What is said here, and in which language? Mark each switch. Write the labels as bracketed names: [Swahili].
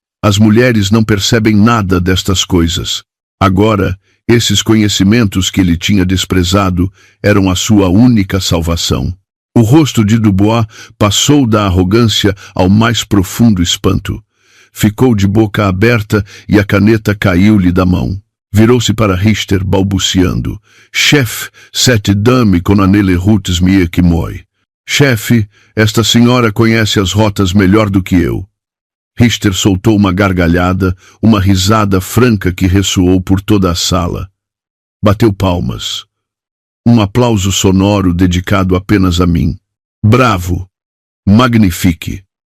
[Portuguese] As mulheres não percebem nada destas coisas. Agora, esses conhecimentos que ele tinha desprezado eram a sua única salvação. O rosto de Dubois passou da arrogância ao mais profundo espanto. Ficou de boca aberta e a caneta caiu-lhe da mão. Virou-se para Richter, balbuciando. [French] Chefe, cette dame connaît les routes mieux que moi. [Portuguese] Chefe, esta senhora conhece as rotas melhor do que eu. Richter soltou uma gargalhada, uma risada franca que ressoou por toda a sala. Bateu palmas. Um aplauso sonoro dedicado apenas a mim. Bravo! [French] Magnifique!